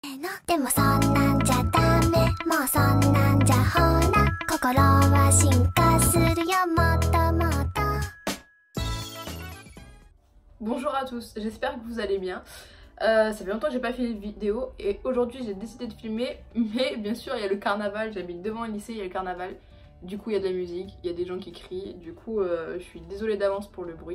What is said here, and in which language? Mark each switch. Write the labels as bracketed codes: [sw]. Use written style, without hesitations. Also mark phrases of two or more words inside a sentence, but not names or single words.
[ja] のでもそんなんじゃダメもうそんなんじゃほら心は進化するよもっともっと [fr] Bonjour à tous, j'espère que vous allez bien. Ça fait longtemps que j'ai pas fait une vidéo et aujourd'hui j'ai décidé de filmer, mais bien sûr il y a le carnaval, j'habite devant un lycée, il y a le carnaval, du coup il y a de la musique, il y a des gens qui crient, du coup je suis désolée d'avance pour le bruit.